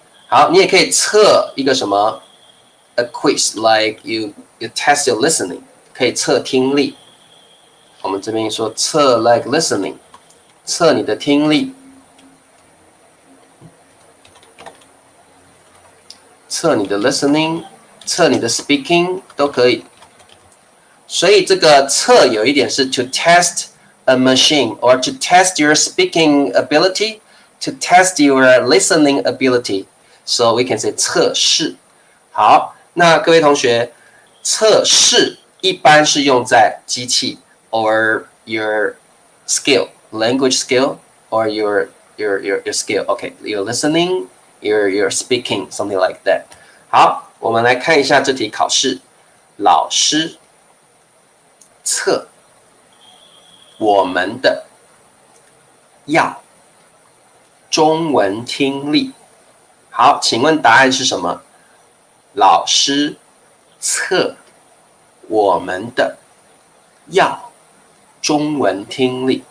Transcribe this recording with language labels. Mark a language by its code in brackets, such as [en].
[zh] 好，你也可以测一个什么 [en] a quiz like you test your listening， [zh] 可以测听力。我们这边说测 like listening， 测你的听力，测你的 listening， 测你的 speaking 都可以。所以这个测有一点是 [en] to test a machine or to test your speaking ability, to test your listening ability. So we can say 测试。 [zh] 好，那各位同学，测试一般是用在机器 [en] or your skill, language skill or your skill. Okay, your listening, your speaking, something like that. [zh] 好，我们来看一下这题考试。老师测我们的要中文听力。好，请问答案是什么？老师测我们的要中文听力。